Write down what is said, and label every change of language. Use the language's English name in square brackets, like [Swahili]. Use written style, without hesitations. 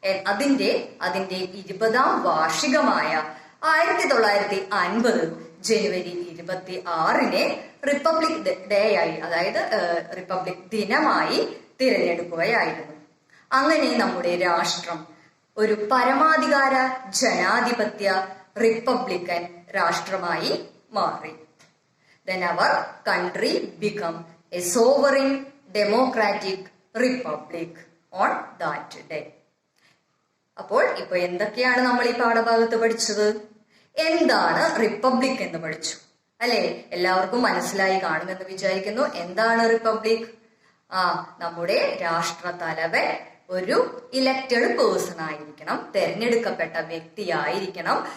[Malayalam] അതിന്റെ 20ാം വാർഷികമായ 1950 ജനുവരി 26-ന് republic day ആയി, അതായത് റിപ്പബ്ലിക് ദിനമായി തിരഞ്ഞെടുക്കുകയായിരുന്നു. അങ്ങനെ നമ്മുടെ രാഷ്ട്രം ഒരു പരമാധികാര ജനാധിപത്യ റിപ്പബ്ലിക്കൻ രാഷ്ട്രമായി മാറി. [English] Then our country become a sovereign democratic republic on that day. [Malayalam] അപ്പോൾ ഇപ്പൊ എന്തൊക്കെയാണ് നമ്മൾ ഈ പാഠഭാഗത്ത് പഠിച്ചത്? എന്താണ് റിപ്പബ്ലിക് എന്ന് പഠിച്ചു അല്ലെ? എല്ലാവർക്കും മനസ്സിലായി കാണുമെന്ന് വിചാരിക്കുന്നു. എന്താണ് റിപ്പബ്ലിക്? നമ്മുടെ രാഷ്ട്ര തലവൻ ഒരു ഇലക്റ്റഡ് പേഴ്സൺ ആയിരിക്കണം, തെരഞ്ഞെടുക്കപ്പെട്ട വ്യക്തിയായിരിക്കണം.